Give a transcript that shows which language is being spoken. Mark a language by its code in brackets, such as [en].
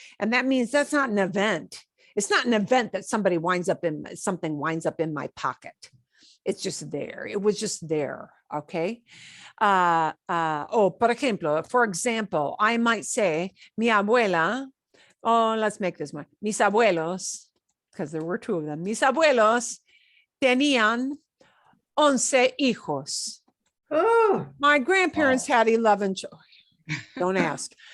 [en] And that means that's not an event. It's not an event that something winds up in my pocket. It's just there. It was just there. Okay. [es] Por ejemplo, [en] for example, I might say, [es] mi abuela, [en] let's make this one. [es] Mis abuelos, [en] because there were two of them. [es] Mis abuelos tenían 11 hijos. Oh, [en] My grandparents had 11 children. Don't ask.